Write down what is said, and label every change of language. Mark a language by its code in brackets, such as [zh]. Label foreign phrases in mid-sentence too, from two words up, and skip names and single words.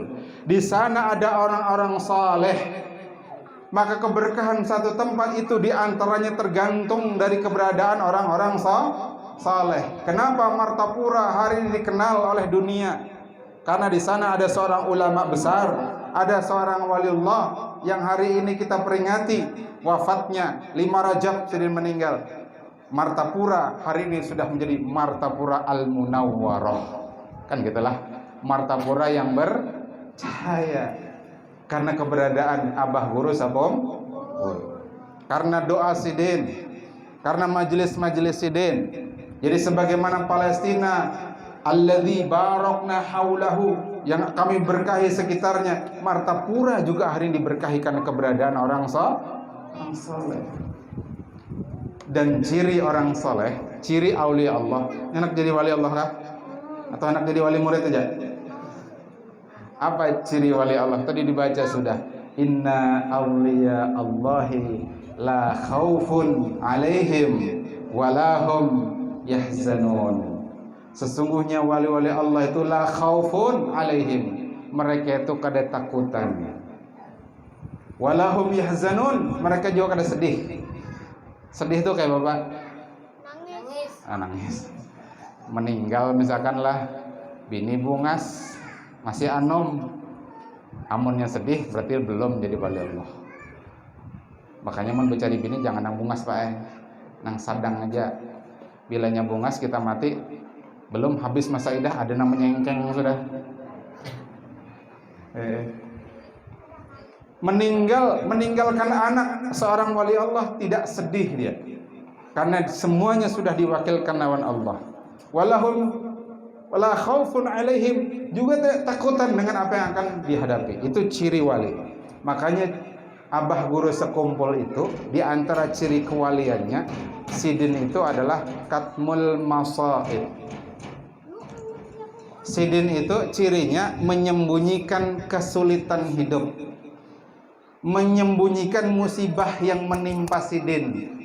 [id] Di sana ada orang-orang saleh. Maka keberkahan satu tempat itu diantaranya tergantung dari keberadaan orang-orang saleh. Kenapa Martapura hari ini dikenal oleh dunia? Karena di sana ada seorang ulama besar, ada seorang waliullah yang hari ini kita peringati wafatnya 5 Rajab Sidin meninggal. Martapura hari ini sudah menjadi Martapura Al-Munawwarah. Kan gitulah, Martapura yang bercahaya. Karena keberadaan Abah Guru Sabom, karena doa Sidin, karena majelis-majelis Sidin. Jadi sebagaimana Palestina, [ar] الذي باركنا حوله, [id] yang kami berkahi sekitarnya, Martapura juga hari ini diberkahi karena keberadaan orang saleh. Dan ciri orang saleh, ciri aulia Allah. Enak jadi wali Allah kah? Atau enak jadi wali murid aja? Apa ciri wali Allah? Tadi dibaca sudah. [ar] إن أولياء الله لا خوف عليهم ولا هم يحزنون. [id] Sesungguhnya wali-wali Allah itu [ar] لا خوف عليهم, [id] mereka itu [bjn] kada takutan. [ar] ولا هم يحزنون, [id] mereka juga kada sedih. Sedih itu kayak bapak Nangis. nangis. [bjn] Meninggal misalkan lah bini bungas, masih amunnya sedih berarti belum jadi wali Allah. Makanya mau bercari bini jangan nang bungas pak, nang sadang aja. Bilanya bungas kita mati, belum habis masa idah ada namanya engkeng sudah. [id] Meninggalkan anak seorang wali Allah tidak sedih dia, karena semuanya sudah diwakilkan lawan Allah. [ar] ولا خوف عليهم, [id] juga tidak takutan dengan apa yang akan dihadapi. Itu ciri wali. Makanya Abah Guru sekumpul itu di antara ciri kewaliannya Sidin itu adalah [ar] كتم المصائب. [id] Sidin itu cirinya menyembunyikan kesulitan hidup, menyembunyikan musibah yang menimpa Sidin.